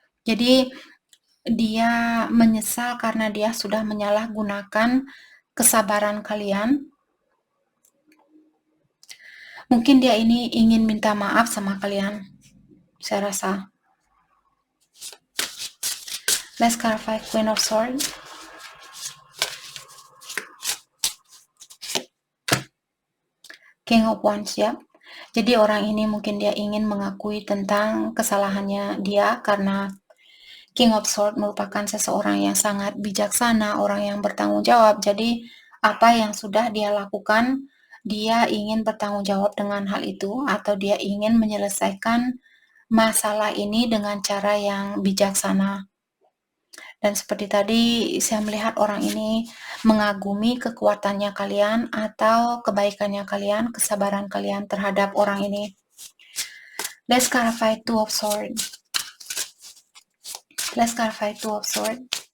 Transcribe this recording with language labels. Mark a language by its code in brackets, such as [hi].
[id] Jadi dia menyesal karena dia sudah menyalahgunakan kesabaran kalian. Mungkin dia ini ingin minta maaf sama kalian, saya rasa. [en] Let's clarify Queen of Swords. King of Wands, ya. [id] Jadi orang ini mungkin dia ingin mengakui tentang kesalahannya dia karena King of Swords merupakan seseorang yang sangat bijaksana, orang yang bertanggung jawab. Jadi apa yang sudah dia lakukan, dia ingin bertanggung jawab dengan hal itu, atau dia ingin menyelesaikan masalah ini dengan cara yang bijaksana. Dan seperti tadi saya melihat orang ini mengagumi kekuatannya kalian atau kebaikannya kalian, kesabaran kalian terhadap orang ini. [en] Let's clarify Two of Swords. Let's clarify Two of Swords.